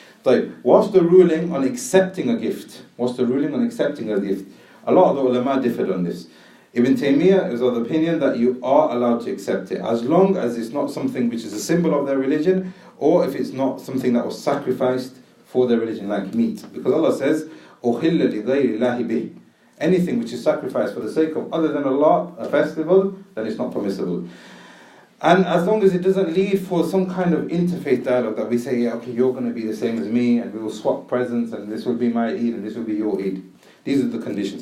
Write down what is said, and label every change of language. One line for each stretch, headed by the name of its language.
English: So, what's the ruling on accepting a gift? What's the ruling on accepting a gift? A lot of the ulama differed on this. Ibn Taymiyyah is of the opinion that you are allowed to accept it, as long as it's not something which is a symbol of their religion, or if it's not something that was sacrificed for their religion, like meat. Because Allah says,
Arabic: أُحِلَّ لِغَيْرِ اللَّهِ بِهِ.
English: Anything which is sacrificed for the sake of other than Allah, a festival, then it's not permissible. And as long as it doesn't lead for some kind of interfaith dialogue that we say, yeah, okay, you're going to be the same as me, and we will swap presents, and this will be my Eid, and this will be your Eid. These are the conditions.